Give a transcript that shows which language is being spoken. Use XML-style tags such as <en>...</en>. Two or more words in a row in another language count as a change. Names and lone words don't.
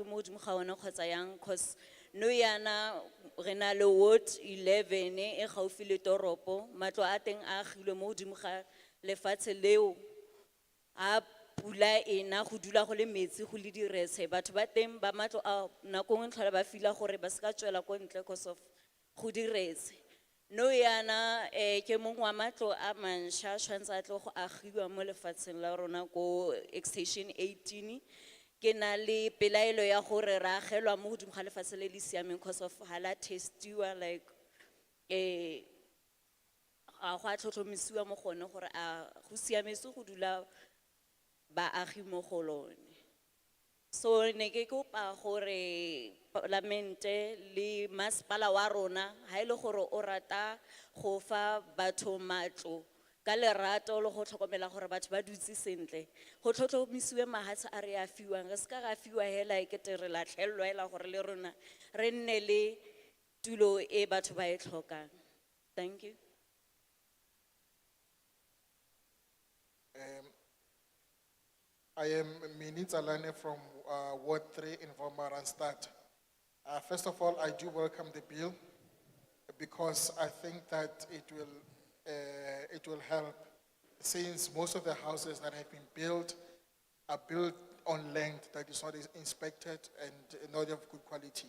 <tn>mo godimo ga ona kgotsa yang cause no yana re na le ward 11 e gaufi le toropo matlo a teng a agilwe mo godimo ga lefatshe leo a pula ena go dula go le metsi go le diretse batho ba teng ba matlo a nako ngwe tlhola ba fila gore ba se ka tswela ko ntle</tn> <en>cause of</en> <tn>go diretse no yana ke mongwe wa matlo a manšha tshwantse a tle go agiwa mo lefatsheng la rona ko extension 18 ke na le pelaelo ya gore ra agelwa mo godimo ga lefatshe le le siameng</tn> <en>cause of</en> <tn>hala testiwa like a go a tlhotlhomisiwa mo gone gore a go siametse go dula baagi mo go lone. So ne ke kopa gore parlamente le masepala wa rona ha ile gore o rata go fa batho matlo ka lerato le go tlhokomela gore batho ba dutse sentle go tlhotlhomisiwe mahatshe a re a fiwang re se ka ga fiwa hela e kete re latlhelwa hela gore le rona re nne le tulo e batho ba e tlhokang.</tn> <en>Thank you. I am Mini Tsalane from Ward 3 in Vomaranstad. First of all, I do welcome the bill because I think that it will help, since most of the houses that have been built are built on land that is not inspected and not of good quality.</en>